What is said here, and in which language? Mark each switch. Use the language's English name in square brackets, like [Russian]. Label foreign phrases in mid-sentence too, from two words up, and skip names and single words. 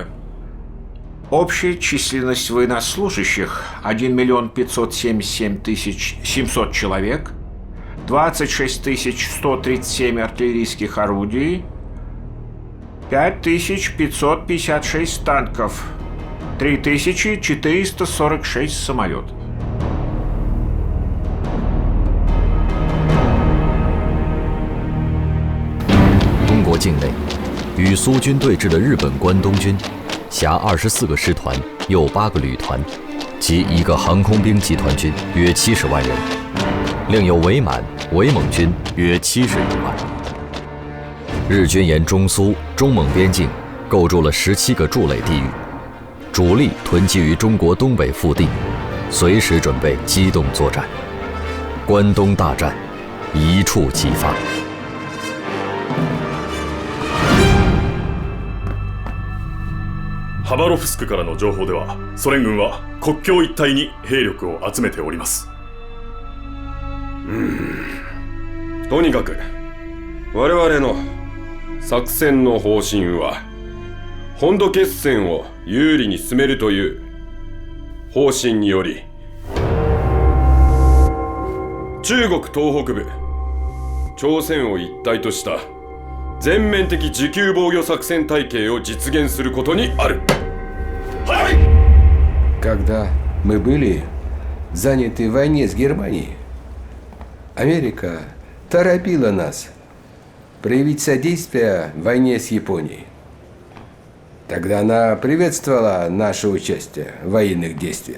[Russian] Общая численность военнослужащих 1 577 700 человек, 26 137 артиллерийских орудий, 5556 танков, 3446 самолетов. [Chinese] Чонgo 境内，与苏军对峙的日本关东军，辖24个师团，又8个旅团，及1个航空兵集团军，约70万人，另有伪满、伪蒙军约71万。日军沿中苏、中蒙边境构筑了17个筑垒地域，主力囤积于中国东北腹地，随时准备机动作战。关东大战一触即发。 [Japanese] ハバロフスクからの情報では、ソ連軍は国境一帯に兵力を集めております。とにかく我々の作戦の方針は本土決戦を有利に進めるという方針により、中国東北部、朝鮮を一体とした全面的持久防御作戦体系を実現することにある。はい。 [Russian] Когда мы были заняты в войне с Германией, Америка торопила нас проявить содействие в войне с Японией. Тогда она приветствовала наше участие в военных действиях.